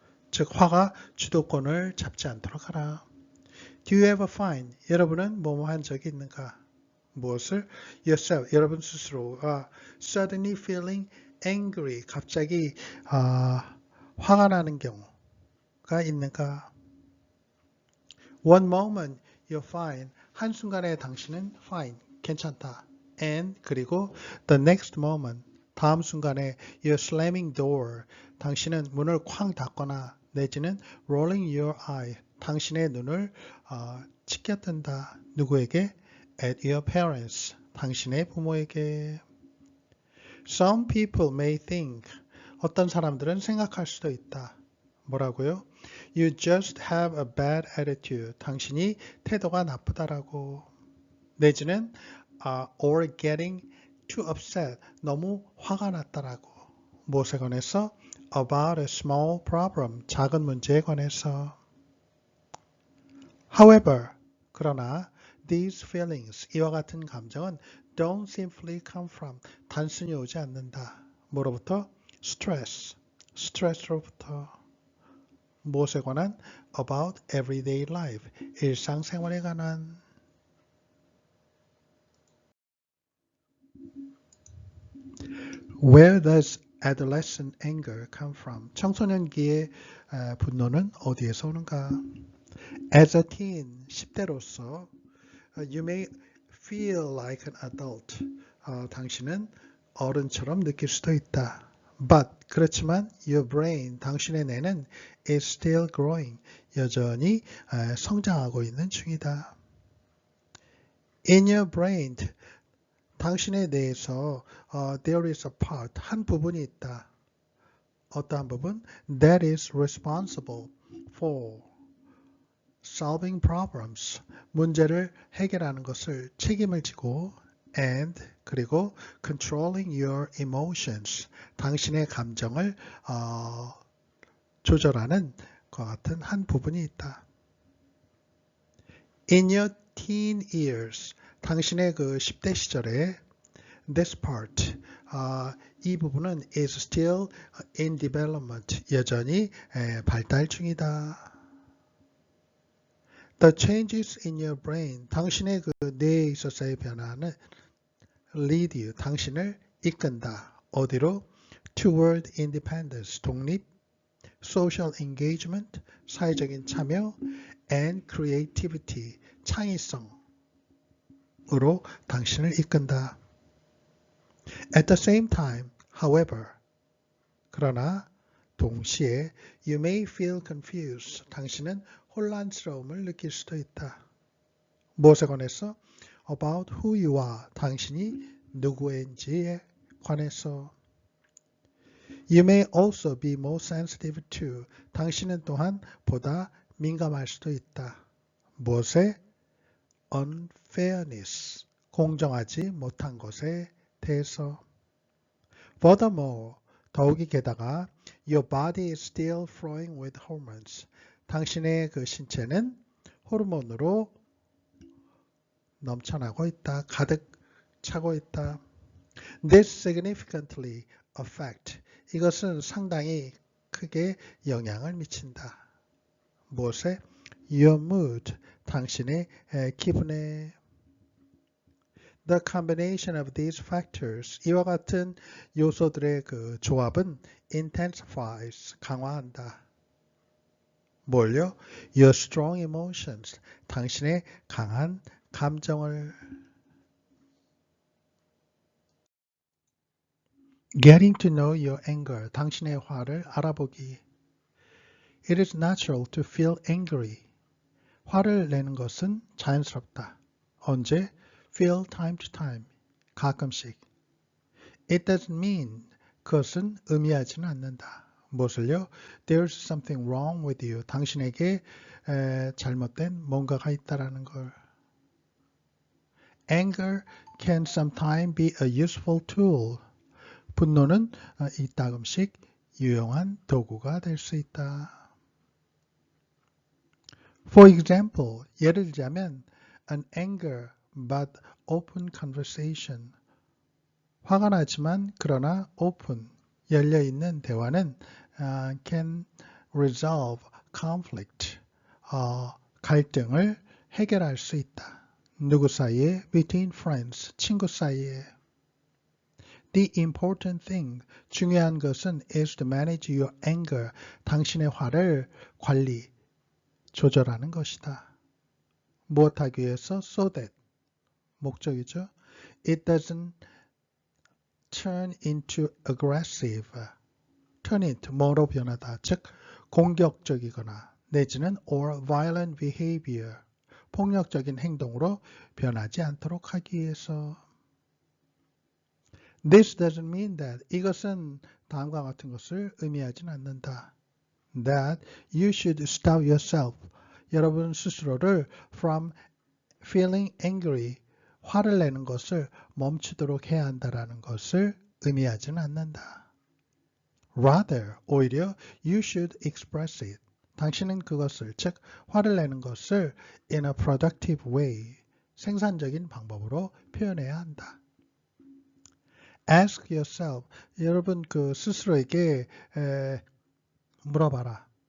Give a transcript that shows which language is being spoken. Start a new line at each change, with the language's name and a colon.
Korean: 즉 화가 주도권을 잡지 않도록 하라.
English: Do you ever find?
Korean: 여러분은 뭐뭐 한 적이 있는가? 무엇을?
English: Yourself,
Korean: 여러분 스스로가
English: suddenly feeling angry,
Korean: 갑자기 화가 나는 경우가 있는가?
English: One moment you're fine,
Korean: 한순간에 당신은
English: fine,
Korean: 괜찮다. And 그리고
English: the next moment,
Korean: 다음 순간에
English: you're slamming door,
Korean: 당신은 문을 쾅 닫거나 내지는
English: rolling your eye,
Korean: 당신의 눈을 치켜뜬다. 누구에게?
English: At your parents,
Korean: 당신의 부모에게.
English: Some people may think,
Korean: 어떤 사람들은 생각할 수도 있다. 뭐라고요?
English: You just have a bad attitude.
Korean: 당신이 태도가 나쁘다라고. 내지는
English: or getting too upset.
Korean: 너무 화가 났다라고. 무엇에 관해서?
English: About a small problem.
Korean: 작은 문제에 관해서. However, 그러나
English: these feelings,
Korean: 이와 같은 감정은
English: don't simply come from,
Korean: 단순히 오지 않는다. 뭐로부터? stress, 스트레스로부터. 무엇에 관한?
English: about everyday life,
Korean: 일상생활에 관한.
English: Where does adolescent anger come from?
Korean: 청소년기의 분노는 어디에서 오는가?
English: As a teen,
Korean: 10대로서
English: you may feel like an adult.
Korean: 당신은 어른처럼 느낄 수도 있다.
English: But
Korean: 그렇지만
English: your brain,
Korean: 당신의 뇌는
English: is still growing.
Korean: 여전히 성장하고 있는 중이다.
English: In your brain,
Korean: 당신의 뇌에서
English: there is a part,
Korean: 한 부분이 있다. 어떠한 부분?
English: That is responsible for solving problems,
Korean: 문제를 해결하는 것을 책임을 지고 and 그리고
English: controlling your emotions,
Korean: 당신의 감정을 조절하는 것 같은 한 부분이 있다.
English: In your teen years,
Korean: 당신의 그 10대 시절에
English: this part,
Korean: 이 부분은
English: is still in development,
Korean: 여전히 발달 중이다.
English: The changes in your brain,
Korean: 당신의 그 뇌에 있어서의 변화는
English: lead you,
Korean: 당신을 이끈다. 어디로?
English: Toward independence,
Korean: 독립,
English: social engagement,
Korean: 사회적인 참여,
English: and creativity,
Korean: 창의성으로 당신을 이끈다.
English: At the same time, however,
Korean: 그러나 동시에
English: you may feel confused,
Korean: 당신은 혼란스러움을 느낄 수도 있다. 무엇에 관해서?
English: About who you are,
Korean: 당신이 누구인지에 관해서.
English: You may also be more sensitive to,
Korean: 당신은 또한 보다 민감할 수도 있다. 무엇에? Unfairness, 공정하지 못한 것에 대해서. Furthermore, 더욱이 게다가
English: your body is still flowing with hormones,
Korean: 당신의 그 신체는 호르몬으로 넘쳐나고 있다. 가득 차고 있다.
English: This significantly affect.
Korean: 이것은 상당히 크게 영향을 미친다. 무엇에?
English: Your mood.
Korean: 당신의 기분에.
English: The combination of these factors.
Korean: 이와 같은 요소들의 그 조합은
English: intensifies.
Korean: 강화한다. 뭘요?
English: Your strong emotions.
Korean: 당신의 강한 감정을.
English: Getting to know your anger.
Korean: 당신의 화를 알아보기.
English: It is natural to feel angry.
Korean: 화를 내는 것은 자연스럽다. 언제?
English: Feel time to time.
Korean: 가끔씩.
English: It doesn't mean.
Korean: 그것은 의미하지는 않는다. 무엇을요?
English: There's something wrong with you.
Korean: 당신에게 잘못된 뭔가가 있다라는 걸.
English: Anger can sometimes be a useful tool.
Korean: 분노는 이따금씩 유용한 도구가 될 수 있다.
English: For example,
Korean: 예를 들자면
English: an anger but open conversation.
Korean: 화가 나지만 그러나 open, 열려있는 대화는
English: can resolve conflict,
Korean: 갈등을 해결할 수 있다. 누구 사이에?
English: Between friends,
Korean: 친구 사이에.
English: The important thing,
Korean: 중요한 것은
English: is to manage your anger,
Korean: 당신의 화를 관리, 조절하는 것이다. 무엇하기 위해서?
English: So that,
Korean: 목적이죠.
English: It doesn't turn into aggressive, turn into,
Korean: 뭐로 변하다, 즉 공격적이거나 내지는
English: or violent behavior,
Korean: 폭력적인 행동으로 변하지 않도록 하기 위해서.
English: This doesn't mean that,
Korean: 이것은 다음과 같은 것을 의미하지는 않는다.
English: That you should stop yourself,
Korean: 여러분 스스로를
English: from feeling angry,
Korean: 화를 내는 것을 멈추도록 해야 한다라는 것을 의미하지는 않는다.
English: Rather,
Korean: 오히려
English: you should express it.
Korean: 당신은 그것을, 즉 화를 내는 것을
English: in a productive way,
Korean: 생산적인 방법으로 표현해야 한다.
English: Ask yourself,
Korean: 여러분 그 스스로에게 물어봐라.